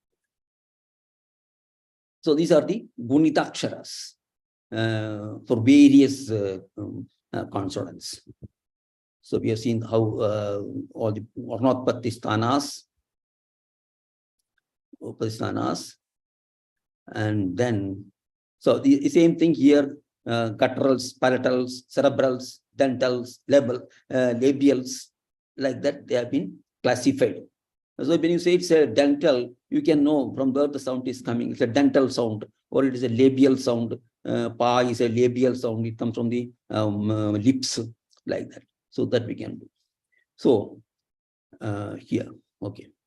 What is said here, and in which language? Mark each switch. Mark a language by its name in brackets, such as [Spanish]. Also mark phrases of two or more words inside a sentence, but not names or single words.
[English] So these are the Gunitaksharas for various consonants. So we have seen how all the Varnotpatisthanas, and then so the same thing here, gutturals, palatals, cerebrals, dentals, labials, like that they have been classified. So when you say it's a dental, you can know from where the sound is coming. It's a dental sound, or it is a labial sound. Pa is a labial sound. It comes from the lips, like that. So that we can do. So here, okay.